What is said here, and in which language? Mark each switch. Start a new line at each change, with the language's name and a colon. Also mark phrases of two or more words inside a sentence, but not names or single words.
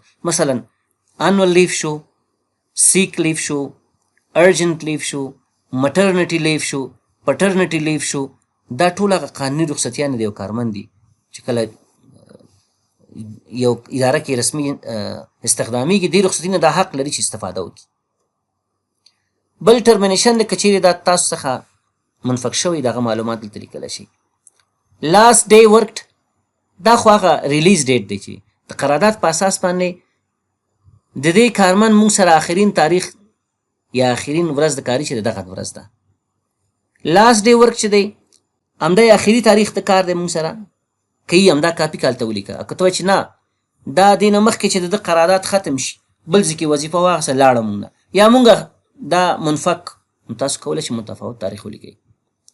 Pashto: مثلا
English: annual leave
Pashto: شو،
English: sick leave
Pashto: شو،
English: urgent leave
Pashto: شو،
English: maternity leave
Pashto: شو،
English: paternity leave
Pashto: شو، دا ټول هغه قانوني رخصتیانې د یو کارمند دي چې کله یو اداره کې رسمي استخدامیږي دې رخصتي نه دا حق لري چې استفاده وکړي. بل ټرمینیشن د که چیرې دا تاسو څخه منفک شوی دغه معلومات دلته لیکلی شي.
English: last day worked
Pashto: دا خو هغه
English: release date
Pashto: دی چې د قرارداد په اساس باندې د دې کارمند موږ سره آخرین تاریخ یا آخرین ورځ د کاري چې دغه ورځ ده.
English: last day work
Pashto: چې دی همدا آخري تاریخ د کار دی موږ سره کوي همدا کاپي کالته ولیکه. که ته وایې چې نه دا دې نه مخکې چې د ده قرارداد ختم شي بل ځای کې وظیفه واخیسته لاړه موږ نه یا موږ دا منفک، نو تاسو کولی شئ متفاوت تاریخ ولیکئ.